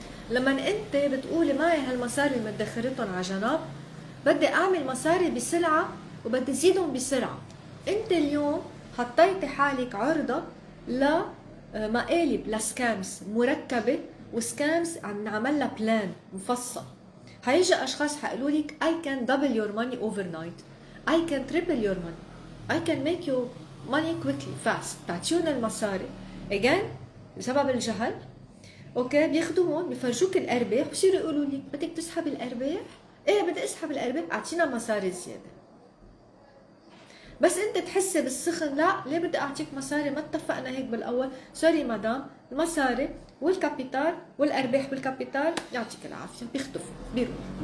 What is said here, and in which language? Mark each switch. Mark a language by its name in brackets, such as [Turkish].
[Arabic] لما أنت بتقولي معي هالمصاري اللي مدخرتهم على جنب، بدي أعمل مصاري بسرعة وبدي زيدهم بسرعة. أنت اليوم حطيتي حالك عرضة لمقالب لسكامز مركبة، وسكامز عم نعمل لها بلان مفصل. هيجي اشخاص حيقولوا لك [English] I can double your money overnight, I can triple your money, I can make you money quickly fast. [Arabic] تعطيهم المصاري again بسبب الجهل، اوكي، بياخذوهم بيفرجوك الارباح بصيروا يقولوا لك بدك تسحب الارباح؟ ايه بدي اسحب الارباح، اعطينا مصاري زياده. بس انت تحسي بالسخن، لا ليه بدي اعطيك مصاري، ما اتفقنا هيك بالاول؟ سوري مدام، المصاري والكابيتال والارباح بالكابيتال يعطيك العافيه بيختفوا بيروحوا.